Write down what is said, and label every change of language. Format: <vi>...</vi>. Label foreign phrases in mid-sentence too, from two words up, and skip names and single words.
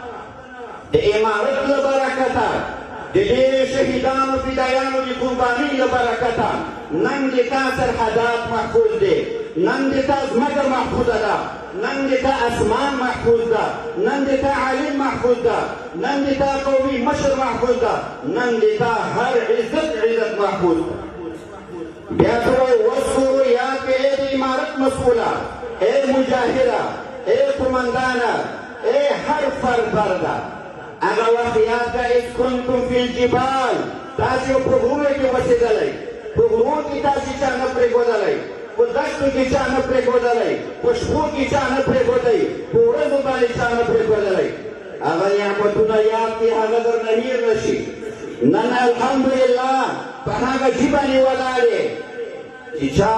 <ps>د امارت له برکته د ډېرو شهیدانو فدایانو د قربانۍ له برکته نن د تا سرحدات محفوظ دی نن د تا ځمکه محفوظه ده نن د تا اسمان محفوظ ده نن د تا عالم محفوظ ده نن د تا قومي مشر محفوظ ده نن د تا هر عزت محفوظ ده بیا ته وایي واذکروا یاد کړئ ای د امارت مسؤوله ای مجاهده ای قمندانه ای هر فرده هغه وخت یاد کړه</ps> <ar>اذ کنتم فی الجبال</ar> <ps>تاسې په غرونو کې اوسېدلی په غرونو کې تاسې چا نه پرېښودلی په دښتو کې چا نه پرېښودلی په شپو کې چا نه پرېښودی په ورځو باندې چا نه پرېښودلی هغه نعمتونه یاد کړي هغه درنه هېر نه شي نن الحمدلله په هغه ژبه یې ولاړې چې چا</ps>